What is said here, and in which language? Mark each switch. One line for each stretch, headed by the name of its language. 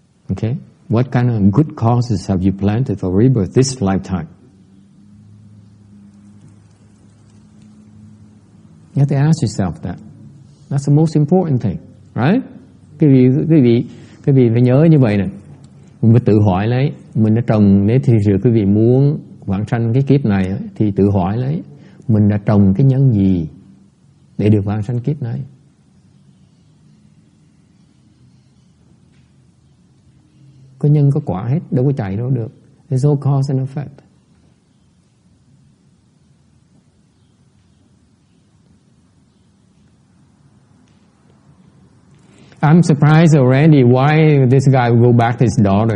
English: Okay? What kind of good causes have you planted for rebirth this lifetime? You have to ask yourself that. That's the most important thing, right?
Vietnamese: Quý vị phải nhớ như vậy nè. Mình phải tự hỏi lấy, mình đã trồng, nếu thì quý vị muốn vãng sanh cái kiếp này thì tự hỏi lấy, mình đã trồng cái nhân gì để được vãng sanh kiếp này? Có nhân có quả hết, đâu có chạy đâu được.
English: There's no cause and effect. I'm surprised already why this guy will go back to his daughter.